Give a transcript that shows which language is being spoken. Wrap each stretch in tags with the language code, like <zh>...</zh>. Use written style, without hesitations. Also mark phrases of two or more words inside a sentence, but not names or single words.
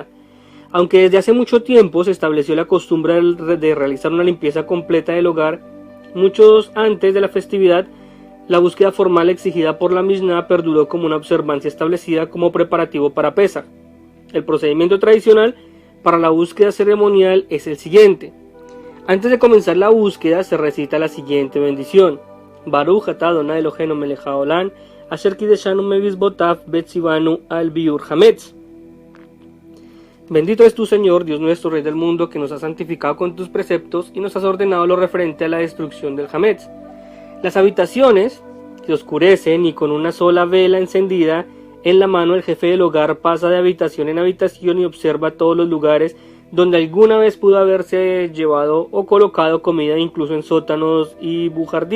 <es>Aunque desde hace mucho tiempo se estableció la costumbre de realizar una limpieza completa del hogar, muchos antes de la festividad, la búsqueda formal exigida por la Mishnah perduró como una observancia establecida como preparativo para Pesach. El procedimiento tradicional para la búsqueda ceremonial es el siguiente. Antes de comenzar la búsqueda se recita la siguiente bendición:</es> <he>ברוך אתה אדני אלוהינו מלך העולם, אשר קדשנו במצוותיו וצוונו על ביעור חמץ.</he> <es>Bendito es tu Señor, Dios nuestro, Rey del mundo, que nos has santificado con tus preceptos y nos has ordenado lo referente a la destrucción del hametz. Las habitaciones se oscurecen y con una sola vela encendida en la mano el jefe del hogar pasa de habitación en habitación y observa todos los lugares donde alguna vez pudo haberse llevado o colocado comida, incluso en sótanos y bujardillas.</es>